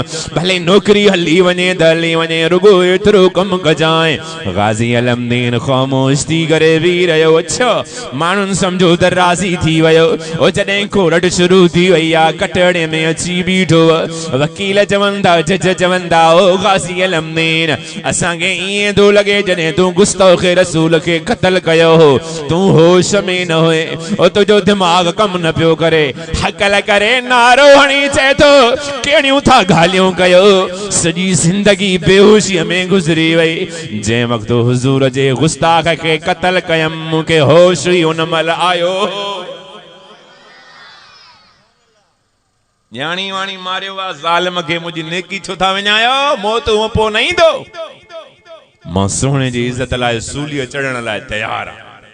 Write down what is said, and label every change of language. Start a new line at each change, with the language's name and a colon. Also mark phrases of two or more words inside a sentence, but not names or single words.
Sindhi: भले नौकरी हली वञे त हली वञे रुगो एतिरो कम कजाए गाज़ी अलम दीन ख़ामोश थी करे वी रहियो अच्छा माण्हुनि सम्झो त राज़ी थी वियो ओ जॾहिं कोर्ट शुरू थी वई आहे कटड़े में अची बीठो वकील चवंदा जज चवंदा ओ गाज़ी अलम दीन असांखे ईअं थो लॻे जॾहिं तूं गुस्ताख़ रसूल खे क़त्ल कयो हो तू होश में न हुए ओ तुझो दिमाग कम न पियो करे हकल करे नारो हणी चे तो केड़ियूं था गालियूं कयो सजी जिंदगी बेहोशीअ में गुज़री वई जे वक्त हुजूर जे गुस्ताख के कत्ल कयम मूंखे होश ई उन महिल आयो न्याणी वाणी मारियो वा ज़ालिम खे मुंहिंजी नेकी छो था विञायो मौत हूअ पोइ न ईंदो मां सोने जी इज्जत लाइ सूलीअ चढ़ण लाइ तैयार आहियां